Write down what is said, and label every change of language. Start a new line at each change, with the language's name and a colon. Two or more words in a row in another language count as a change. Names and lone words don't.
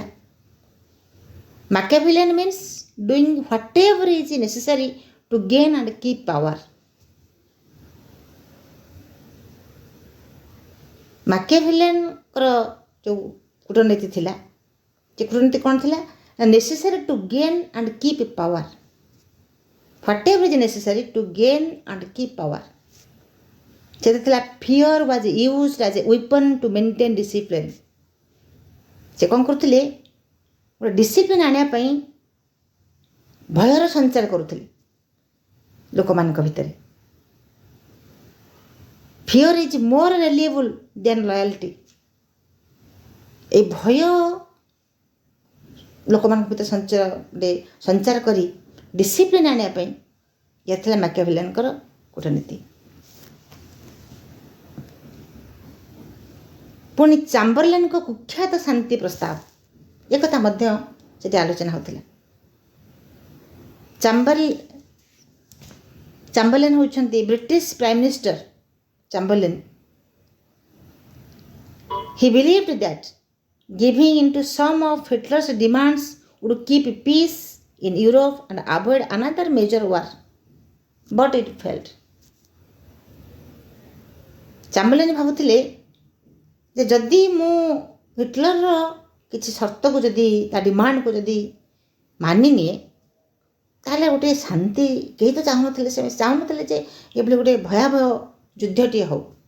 English: Machiavellian means doing whatever is necessary to gain and keep power.
Odia: ମାକିଆଭେଲିଆନଙ୍କର ଯେଉଁ କୂଟନୀତି ଥିଲା, ସେ କୂଟନୀତି କ'ଣ ଥିଲା?
English: necessary to gain and keep power. Whatever is necessary to gain and keep power.
Odia: ସେଥିରେ ଥିଲା
English: fear was used as a weapon to maintain discipline.
Odia: ସେ କ'ଣ କରୁଥିଲେ? ଗୋଟେ ଡିସିପ୍ଲିନ୍ ଆଣିବା ପାଇଁ ଭୟର ସଞ୍ଚାର କରୁଥିଲେ ଲୋକମାନଙ୍କ ଭିତରେ।
English: Fear is more reliable than loyalty.
Odia: এই ଭୟ ଲୋକମାନଙ୍କ ଭିତରେ ସଞ୍ଚାର କରି ଡିସିପ୍ଲିନ୍ ଆଣିବା ପାଇଁ ଏହା ଥିଲା ମାକିଆଭେଲିଆନଙ୍କର କୂଟନୀତି। ପୁଣି ଚାମ୍ବରଲେନ୍ଙ୍କ କୁଖ୍ୟାତ ଶାନ୍ତି ପ୍ରସ୍ତାବ, ଏକଥା ମଧ୍ୟ ସେଠି ଆଲୋଚନା ହେଉଥିଲା। ଚାମ୍ବରଲେନ୍ ହେଉଛନ୍ତି ବ୍ରିଟିଶ
English: prime minister
Odia: ଚାମ୍ବରଲେନ୍।
English: he believed that giving into some of Hitler's demands would keep peace in Europe and avoid another major war, but it failed.
Odia: ଚାମ୍ବରଲେନ୍ ଭାବୁଥିଲେ ଯେ ଯଦି ମୁଁ ହିଟଲରର କିଛି ସର୍ତ୍ତକୁ, ଯଦି ତା ଡିମାଣ୍ଡକୁ ଯଦି ମାନିନିଏ, ତାହେଲେ ଗୋଟିଏ ଶାନ୍ତି, କେହି ତ ଚାହୁଁନଥିଲେ, ସେ ଚାହୁଁନଥିଲେ ଯେ ଏଭଳି ଗୋଟିଏ ଭୟାବହ ଯୁଦ୍ଧଟିଏ ହେଉ।